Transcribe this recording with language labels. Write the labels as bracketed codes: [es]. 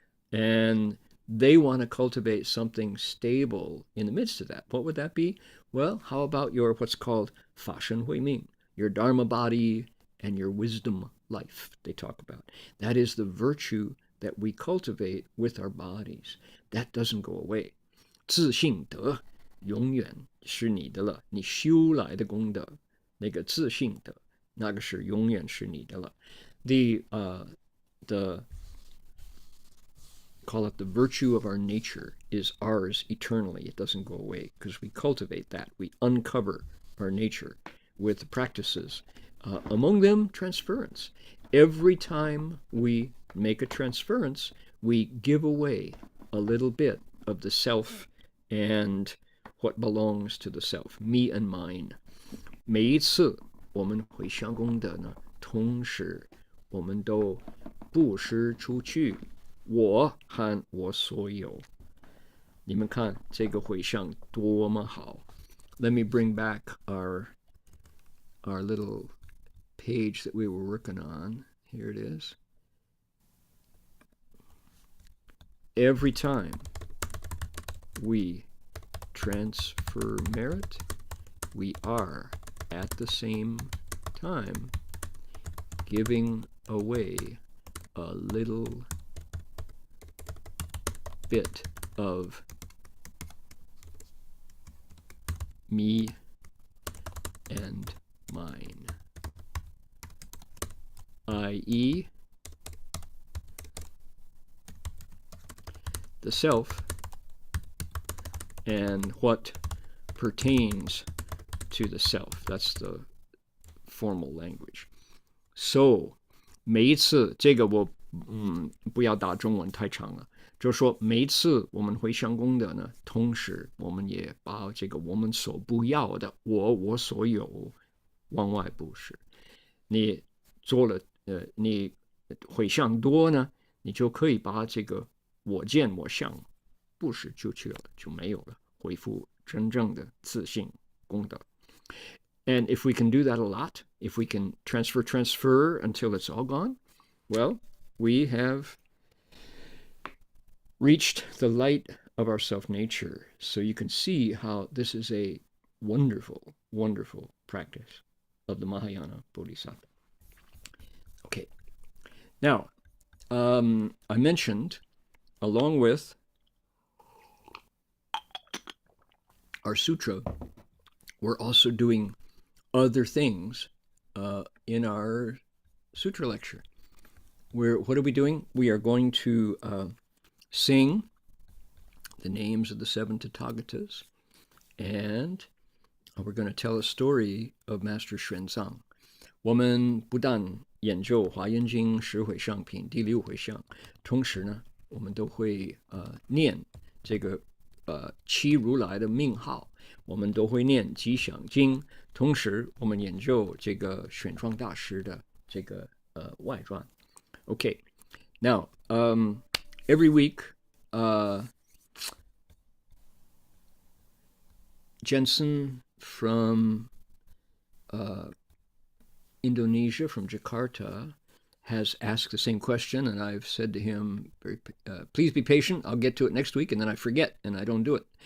[en] And they want to cultivate something stable in the midst of that. What would that be? Well, how about your what's called Fa Shen Hui Ming, your Dharma body and your wisdom life they talk about. That is the virtue that we cultivate with our bodies. That doesn't go away. [zh] 自性德永远是你的了，你修来的功德，那个自性德，那个是永远是你的了。 [en] The call it the virtue of our nature is ours eternally. It doesn't go away because we cultivate that. We uncover our nature with the practices. Among them, transference. Every time we make a transference, we give away a little bit of the self and what belongs to the self, me and mine. [zh] 每一次我们回向功德呢，同时我们都布施出去，我和我所有。你们看这个回向多么好。 [en] Let me bring back our little page that we were working on. Here it is. Every time we transfer merit, we are at the same time giving away a little bit of me and mine. i.e. the self and what pertains to the self. That's the formal language. [zh] So 每一次这个我不要打中文太长了，就是说每一次我们会上供的呢，同时我们也把这个我们所不要的我所有往外布施。你做了你回向多呢，你就可以把这个我见我相布施出去了，就没有了，恢复真正的自信功德。 [en] And if we can do that a lot, if we can transfer until it's all gone, well, we have reached the light of our self-nature. So you can see how this is a wonderful, wonderful practice of the Mahayana Bodhisattva. Okay. Now, I mentioned, along with our sutra, we're also doing other things in our sutra lecture. What are we doing? We are going to sing the names of the 7 Tathagatas, and we're going to tell a story of Master Xuanzang. [zh] 我们不但研究《华严经十迴向品第6迴向，同时呢，我们都会念这个七如来的名号，我们都会念吉祥经，同时我们研究这个玄奘大师的这个外传。 [en] Okay, now every week Jensen from Indonesia, from Jakarta, has asked the same question, and I've said to him, please be patient, I'll get to it next week, and then I forget, and I don't do it.